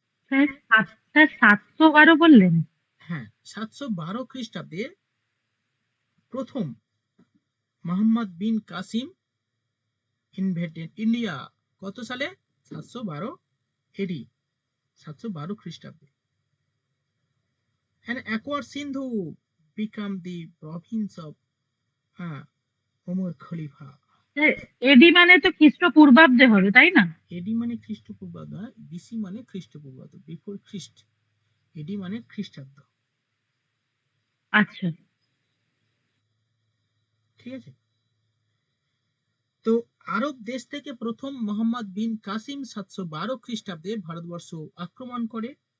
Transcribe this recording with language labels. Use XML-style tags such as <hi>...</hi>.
<bn>Sir 712 বললেন? হ্যাঁ, 712 খ্রিস্টাব্দে প্রথম মোহাম্মদ বিন কাসিম</bn> <en>Invaded India.</en> <bn>কত সালে? 712 এডি। 712 খ্রিস্টাব্দে।</bn> <en>And acquired Sindhu become the province of Umar খলিফা।</en> <bn>এডি মানে তো খ্রিস্টপূর্বাব্দে হবে, তাই না? এডি মানে খ্রিস্টপূর্বাব্দ, বিসি মানে খ্রিস্টপূর্বাব্দ, বিফোর খ্রিস্ট। এডি মানে খ্রিস্টাব্দ। আচ্ছা। ঠিক আছে। তো আরব দেশ থেকে প্রথম মোহাম্মদ বিন কাসিম 712 খ্রিস্টাব্দে ভারতবর্ষ আক্রমণ করে।</bn>